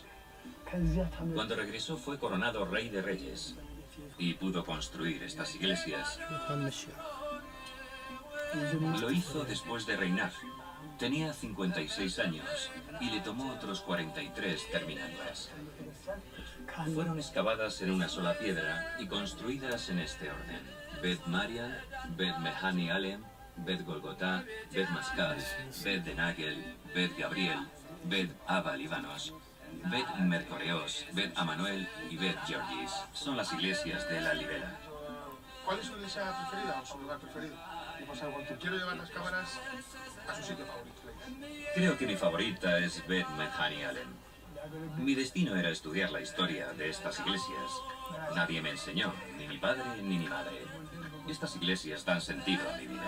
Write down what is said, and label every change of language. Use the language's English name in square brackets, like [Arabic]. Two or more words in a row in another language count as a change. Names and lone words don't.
[Spanish] Cuando regresó fue coronado rey de reyes y pudo construir estas iglesias. Lo hizo después de reinar. Tenía 56 años y le tomó otros 43 terminarlas. Fueron excavadas en una sola piedra y construidas en este orden: Bet Mariam, Bet Mehani Alem, Bet Golgotá, Bet Mascal, Bet Denagel, Bet Gabriel, Bet Abba Libanos, Bet Mercoreos, Bet Amanuel y Bet Georgis. Son las iglesias de la Libela. ¿Cuál es su iglesia preferida o su lugar preferido? O sea, cuando quiero llevar las cámaras a su sitio favorito. Creo que mi favorita es Bet Mehani Alem. Mi destino era estudiar la historia de estas iglesias. Nadie me enseñó, ni mi padre ni mi madre. Estas iglesias dan sentido a mi vida.